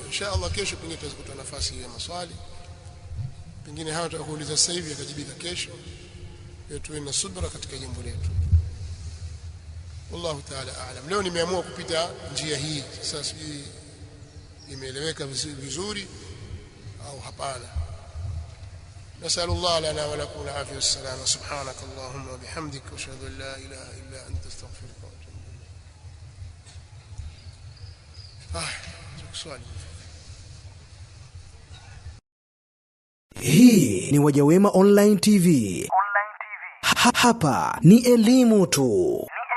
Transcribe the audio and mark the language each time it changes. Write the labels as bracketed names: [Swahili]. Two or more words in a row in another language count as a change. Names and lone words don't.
[Swahili] Inshallah kesho pengine tutapata nafasi ya maswali. Pengine hawa tutakuuliza sasa hivi akajibika kesho. Tuwe na subra katika jambo letu. [Arabic] والله تعالى أعلم. [Swahili] Leo nimeamua kupita njia hii. Sasa sijui imeeleweka vizuri au hapana. [Arabic] نسأل الله لنا ولكم العافية والسلامة. سبحانك اللهم وبحمدك واشهد أن لا إله إلا أنت استغفرك وأتوب إليك. [Swahili] Hii ni Wajawema Online TV. Hapa ni elimu tu.